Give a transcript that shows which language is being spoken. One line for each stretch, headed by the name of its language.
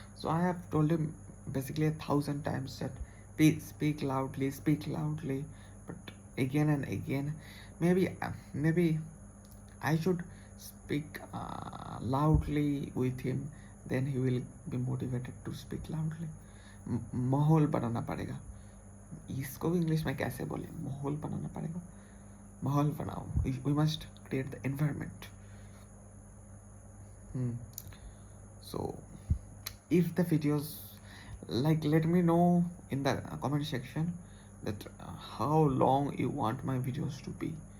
English: So I have told him basically 1,000 times that please speak loudly. But again and again, maybe I should speak loudly with him, then he will be motivated to speak loudly.
Hindi: माहौल बनाना पड़ेगा, इसको भी English में कैसे बोले? माहौल बनाना पड़ेगा, माहौल बनाओ.
English: We must create the environment. So if the videos, like, let me know in the comment section that how long you want my videos to be.